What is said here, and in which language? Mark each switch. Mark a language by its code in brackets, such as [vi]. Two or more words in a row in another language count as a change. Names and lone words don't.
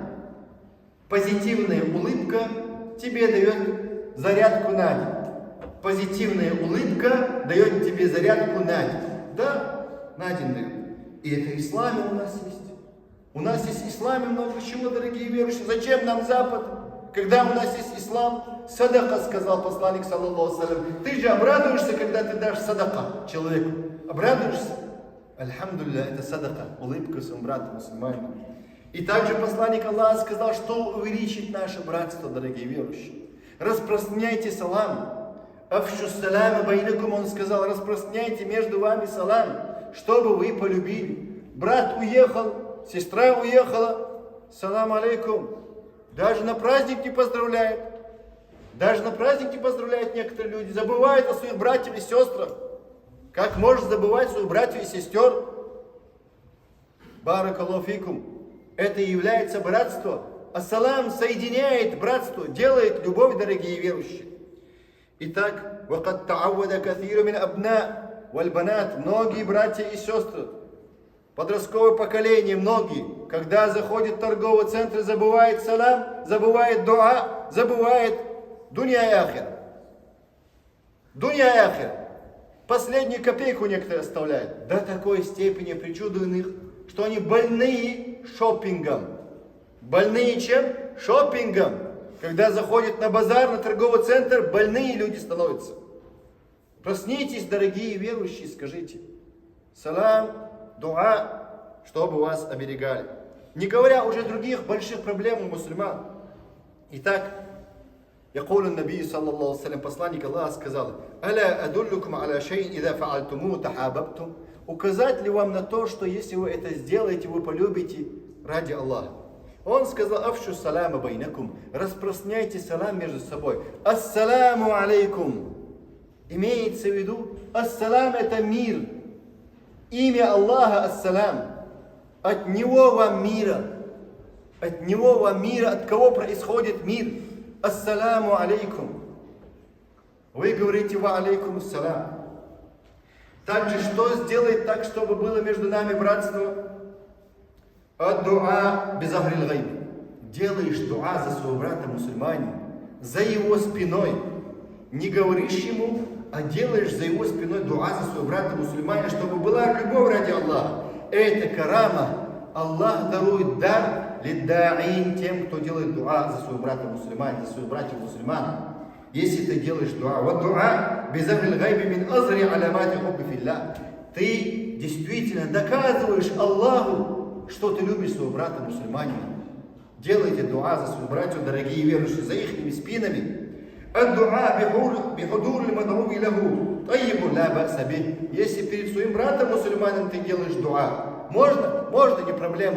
[ru] Позитивная улыбка тебе дает зарядку на день. Позитивная улыбка дает тебе зарядку на день. Да, на день дает. И это в исламе у нас есть. У нас есть в исламе много чего, дорогие верующие. Зачем нам Запад, когда у нас есть ислам? Садака, сказал посланник, [ar] صلى الله عليه وسلم. [ru] Ты же обрадуешься, когда ты дашь садака человеку. Обрадуешься? Альхамдулилля, это садака, улыбка своему брату мусульманину. И также посланник Аллаха сказал, что увеличит наше братство, дорогие верующие. Распространяйте салам. [ar] أفشوا السلام بينكم, [ru] он сказал, распространяйте между вами салам, чтобы вы полюбили. Брат уехал, сестра уехала, [ar] سلام عليكم. [ru] Даже на праздник не поздравляет. Даже на праздник не поздравляют некоторые люди. Забывают о своих братьях и сестрах. Как можешь забывать своих братьев и сестер? [ar] بارك الله فيكم. [ru] Это является братство. Ассалам соединяет братство, делает любовь, дорогие верующие. Итак, [ar] وَقَدْ تَعَوَّدَ كَثِيرٌ مِنْ أَبْنَاءِ وَالْبَنَاتِ. [ru] Многие братья и сестры, подростковое поколение, многие, когда заходит в торговый центр, забывает салам, забывает дуа, забывает дуня и ахир. Дуня и ахир. Последнюю копейку некоторые оставляют. До такой степени причуды у них, что они больные шопингом. Больные чем? Шопингом. Когда заходят на базар, на торговый центр, больные люди становятся. Проснитесь, дорогие верующие, скажите салам, дуа, чтобы вас оберегали. Не говоря уже других больших проблем у мусульман. Итак, [ar] يقول النبي صلى الله عليه وسلم, [ru] посланник Аллаха сказал: [ar] «ألا أدلكم على شيء إذا فعلتموه تحاببتم». [ru] Указать ли вам на то, что если вы это сделаете, вы полюбите ради Аллаха? Он сказал: [ar] «أفشوا السلام بينكم». [ru] Распространяйте салам между собой. [ar] السلام عليكم. [ru] Имеется в виду, ассалам это мир. Имя Аллаха ассалам. От него вам мира. От него вам мира. От кого происходит мир? [ar] السلام عليكم. [ru] Вы говорите [ar] وعليكم السلام. [ru] Также что сделает так, чтобы было между нами братство? [ar] الدعاء بظهر الغيب. [ru] Делаешь дуа за своего брата мусульманина, за его спиной. Не говоришь ему, а делаешь за его спиной дуа за своего брата мусульманина, чтобы была любовь ради Аллаха. Это карама. Аллах дарует дар лиддаин тем, кто делает дуа за своего брата мусульманина, за своих братьев мусульман. Если ты делаешь дуа, вот [ar] دعاء بظهر الغيب من أظهر علامات الحب في الله. [ru] Ты действительно доказываешь Аллаху, что ты любишь своего брата мусульманина. Делайте дуа за своих братьев, дорогие верующие, за их спинами. [ar] الدعاء بحضور المدعو له طيب لا بأس به. [ru] Если перед своим братом мусульманином ты делаешь дуа, можно, не проблема.